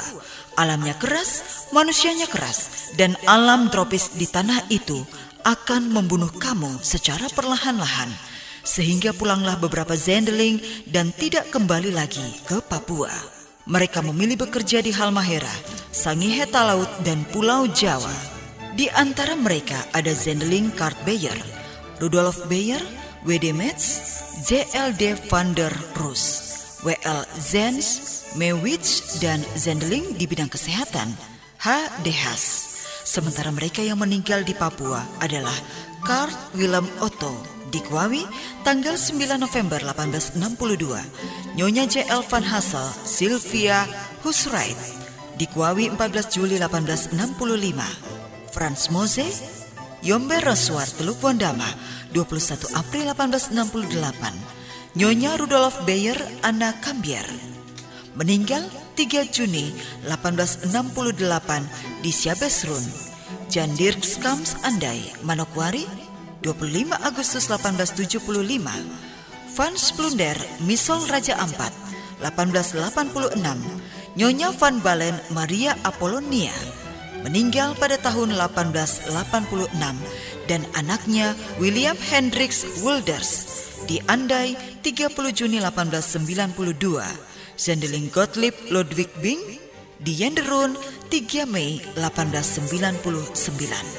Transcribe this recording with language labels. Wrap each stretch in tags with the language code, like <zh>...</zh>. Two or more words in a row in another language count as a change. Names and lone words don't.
<id>Alamnya keras, manusianya keras, dan alam tropis di tanah itu akan membunuh kamu secara perlahan-lahan. Sehingga pulanglah beberapa Zendeling dan tidak kembali lagi ke Papua. Mereka memilih bekerja di Halmahera, Sangihe Talaut, dan Pulau Jawa. Di antara mereka ada Zendeling Kurt Beyer, Rudolf Beyer, W.D. Metz, J.L.D. van der Roos, W.L. Zens, Mewich, dan Zendeling di bidang kesehatan, H.D. Haas. Sementara mereka yang meninggal di Papua adalah Karl Willem Otto di Kwawi tanggal 9 November 1862, Nyonya J.L. Van Hassel Sylvia Husrait di Kwawi 14 Juli 1865, Franz Mose Yombe Roswar Teluk Wondama 21 April 1868, Nyonya Rudolf Beyer Anna Kambier meninggal 3 Juni 1868 di Siabesrun, Jan Dirk Skams Andai Manokwari 25 Agustus 1875, Van Splunder Misol Raja Ampat 1886, Nyonya Van Balen Maria Apollonia meninggal pada tahun 1886, dan anaknya William Hendricks Wilders di Andai 30 Juni 1892, Zendeling Gottlieb Ludwig Bing di Yenderun 3 Mei 1899.</id>